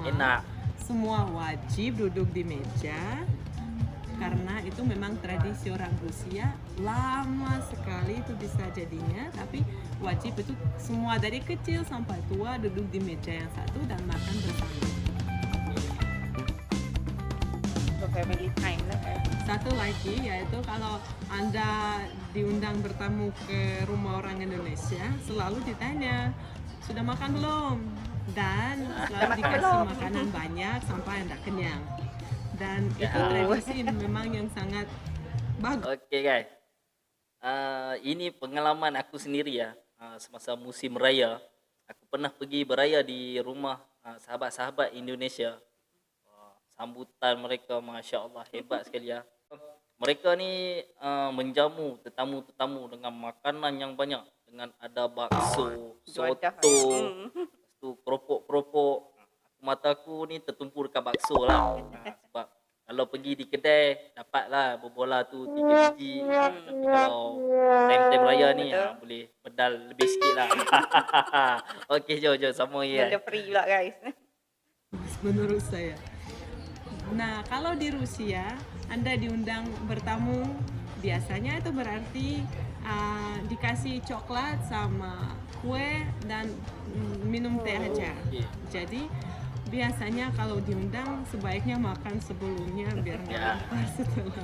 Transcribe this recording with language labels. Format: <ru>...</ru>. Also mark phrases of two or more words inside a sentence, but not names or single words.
<id>misalnya di rumah. Enak. semua wajib duduk di meja karena itu memang tradisi orang Rusia lama sekali itu bisa jadinya, tapi wajib itu semua dari kecil sampai tua duduk di meja yang satu dan makan bersama. So</id> <en>family time</en> <id>lah kan. Satu lagi yaitu kalau Anda diundang bertamu ke rumah orang Indonesia, selalu ditanya, sudah makan belum? Dan selalu dikasih makanan banyak sampai Anda kenyang. Dan itu tradisi memang yang sangat bagus.</id> <ms>Oke guys, ini pengalaman aku sendiri ya. Semasa musim raya, aku pernah pergi beraya di rumah sahabat-sahabat Indonesia. Sambutan mereka,</ms> <ar>ما شاء الله,</ar> <ms>hebat sekali ya. Mereka ni menjamu tetamu-tetamu dengan makanan yang banyak, dengan ada bakso, soto, lepas tu keropok-keropok. Mataku ni tertumpu dekat bakso lah. Sebab kalau pergi di kedai dapatlah berbola tu 3 biji. Tapi kalau time-time raya ni boleh pedal lebih sikit lah. Okey, jom sama ya. Benda free pula guys.</ms> <id>Menurut saya. Nah, kalau di Rusia Anda diundang bertamu, biasanya itu berarti dikasih coklat sama kue dan minum teh aja. Jadi biasanya kalau diundang sebaiknya makan sebelumnya biar nggak lapar setelah.</id>